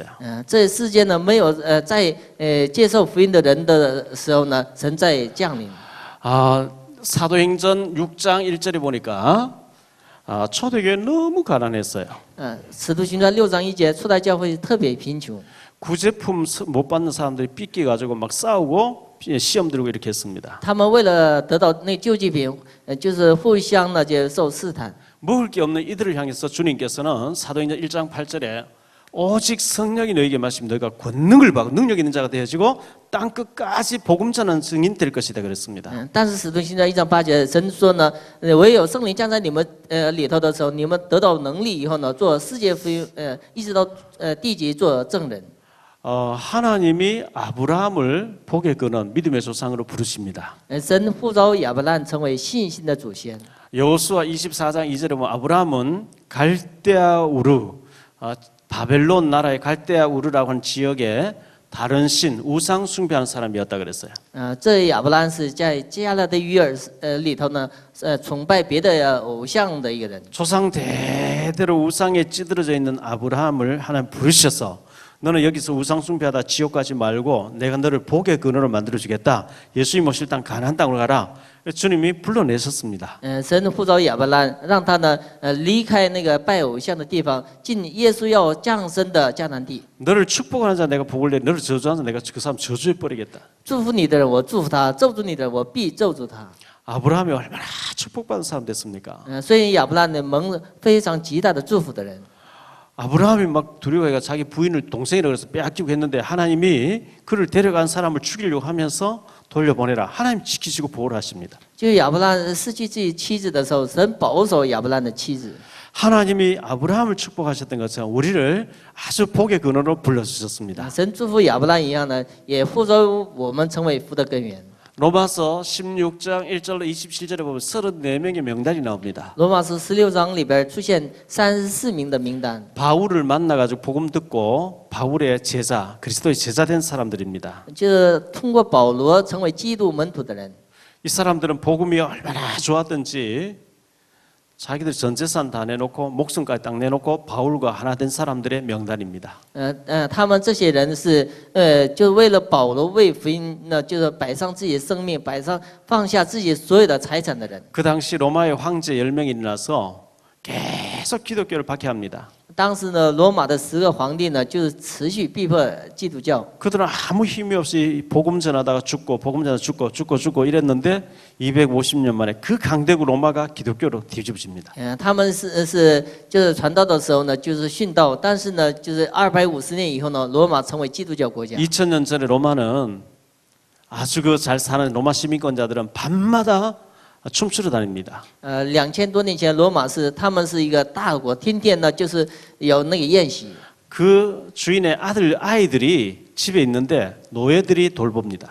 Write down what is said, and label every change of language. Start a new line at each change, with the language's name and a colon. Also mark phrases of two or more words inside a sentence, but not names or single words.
Chinese: 这世界呢没有在接受福音的人的时候呢，神在降临。
Korean: 사도행전 6장 1절에 보니까 초대교회 너무 가난했어요.
Chinese: 使徒行传6章1节，初代教会特别贫穷。
Korean: 구제품 못 받는 사람들이 삐끼 가지고 막 싸우고 시험 들고 이렇게 했습니다.
Chinese: 他们为了得到那救济品，就是互相呢就受试探。
Korean: 먹을 게 없는 이들을 향해서 주님께서는 사도행전 1장 8절에 오직 성령이 너에게 마시면 너희가 권능을 받고 능력 있는 자가 되어지고 땅 끝까지 복음 전하는 증인 될 것이다 그랬습니다.
Chinese: 但是使徒行传1章8节，神说呢，唯有圣灵降在你们里头的时候，你们得到能力以后呢，做世界福音一直到地极做证人。
Korean: 하나님이 아브라함을 복의 근원 믿음의 조상으로 부르십니다.
Chinese: 神呼召亚伯兰成为信心的祖先。
Korean: 여호수아 24장 2절에 보면 아브라함은 갈대아 우르 바벨론 나라의 갈대아 우르라고 하는 지역에 다른 신 우상 숭배하는 사람이었다 그랬어요.
Chinese: 这亚伯兰是在加勒的约尔里头呢，崇拜别的偶像的一个人。
Korean: 조상 대대로 우상에 찌들어져 있는 아브라함을 하나님 부르셔서 너는 여기서 우상 숭배하다 지옥 가지 말고 내가 너를 복의 근원으로 만들어 주겠다. 예수님 오실 땅 가나안 땅으로 가라. 주님이 불러내셨습니다.
Chinese: 神呼召亚伯兰，让他呢离开那个拜偶像的地方，进耶稣要降生的迦南地。
Korean: 너를 축복하는 자 내가 복을 내, 너를 저주하는 자 내가 그 사람 저주해 버리겠다.
Chinese: 祝福你的人，我祝福他；咒诅你的人，我必咒诅他。
Korean: 아브라함이 얼마나 축복받은 사람 됐습니까?
Chinese: 所以亚伯兰呢蒙非常极大的祝福的人。
Korean: 아브라함이 막 두려워해가 자기 부인을 동생이라고 해서 빼앗기고 했는데 하나님이 그를 데려간 사람을 죽이려고 하면서 돌려보내라. 하나님 지키시고 보호를 하십니다.
Chinese: 就亚伯兰失去自己妻子的时候，神保守亚伯兰的妻子。
Korean: 하나님이 아브라함을 축복하셨던 것처럼 우리를 아주 복의 근원으로 불러주셨습니다.
Chinese: 神祝福亚伯兰一样呢，也呼召我们成为福的根源。
Korean: 로마서 16장 1절로 27절에 보면 34명의 명단이 나옵니다.
Chinese: 罗马书16章里边出现34名的名单，
Korean: 바울을 만나가지고 복음 듣고 바울의 제자, 그리스도의 제자 된 사람들입니다.
Chinese: 就是通过保罗成为基督门徒的人。
Korean: 이 사람들은 복음이 얼마나 좋았던지 자기들 전 재산 다 내놓고 목숨까지 딱 내놓고 바울과 하나 된 사람들의 명단입니다.
Chinese: 他们这些人是就为了保罗为福音呢，就是摆上自己的生命，放下自己所有的财产的人。
Korean: 그 당시 로마의 황제 10명이 일어나서 계속 기독교를 박해합니다.
Chinese: 当时呢，罗马的10个皇帝呢，就是持续逼迫基督教。
Korean: 그들은 아무 힘이 없이 복음 전하다가 죽고 복음 전하다가 죽고 이랬는데 250년 만에 그 강대국 로마가 기독교로 뒤집어집니다.
Chinese: 他们就是传道的时候呢，就是殉道，但是呢，就是250年以后呢，罗马成为基督教国家。
Korean: 2000년 전에 로마는 아주 그 잘 사는 로마 시민권자들은 밤마다 춤추러 다닙니다.
Chinese: 2000 多年前，罗马他们是一个大国，天天呢就是有那个宴席。
Korean: 그 주인의 아이들이 집에 있는데 노예들이 돌봅니다.